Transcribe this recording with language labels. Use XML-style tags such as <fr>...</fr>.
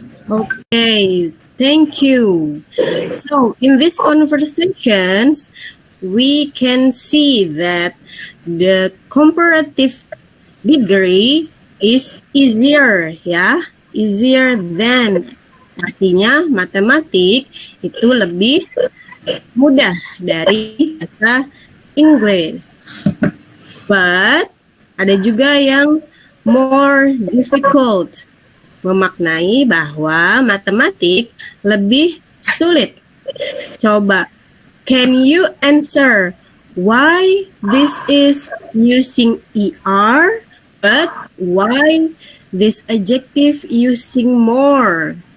<en>Okay, thank you. So, in these conversations, we can see that the comparative degree is easier, ya. Easier than.</en> <id>Artinya, matematik itu lebih mudah dari bahasa Inggris.</id> <en>But,</en> <id>ada juga yang more difficult. Memaknai bahwa matematik lebih sulit. Coba,</id> <en>can you answer why this is using ER, but why this adjective using more?</en>